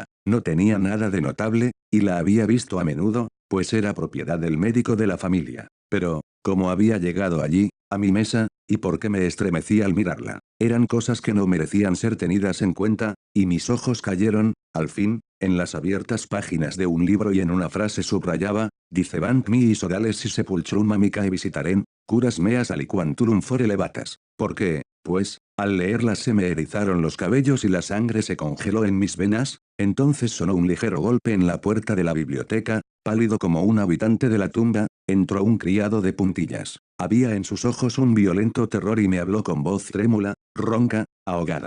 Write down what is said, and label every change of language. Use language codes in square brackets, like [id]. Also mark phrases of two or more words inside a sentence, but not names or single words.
[es] No tenía nada de notable, y la había visto a menudo, pues era propiedad del médico de la familia. Pero, ¿cómo había llegado allí, a mi mesa, y por qué me estremecí al mirarla? Eran cosas que no merecían ser tenidas en cuenta, y mis ojos cayeron, al fin, en las abiertas páginas de un libro y en una frase subrayaba, [la] dicebant mi sodales y sepulchrum amicae visitaren, curas meas aliquanturum fore levatas. [es] ¿Por qué? Pues, al leerlas se me erizaron los cabellos y la sangre se congeló en mis venas, entonces sonó un ligero golpe en la puerta de la biblioteca, pálido como un habitante de la tumba, entró un criado de puntillas. Había en sus ojos un violento terror y me habló con voz trémula, ronca, ahogada.